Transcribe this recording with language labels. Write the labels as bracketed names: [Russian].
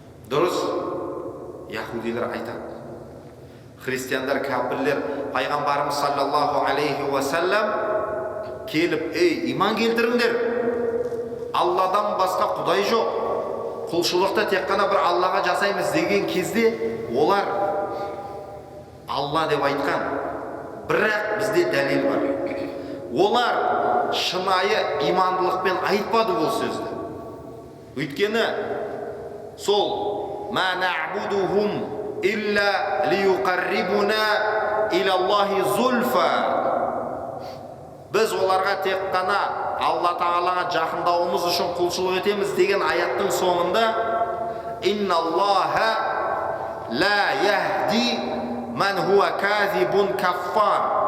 [Kazakh] Дұрыс, яһудилер айтады. Христиандар, кәпірлер, пайғамбарымыз саллаллаху алейхи уассалам келіп, ей, иман келтіріңдер, Алладан басқа құдай жоқ, құлшылықты тек қана бір Аллаға жасаймыз деген кезде олар Алла деп айтқан. Бірақ бізде дәлел бар. Олар шынайы имандылықпен айтпады бұл сөзді. Өйткені сол [Arabic] «Ма нa'будухум илля лиюқаррибуна илаллахи зульфа». [Kazakh] Біз оларға тек қана Алла Тағалаға жақындауымыз үшін құлшылық етеміз деген аяттың соңында [Arabic] «Инналлаха ла яхди ман хуа казибун каффар».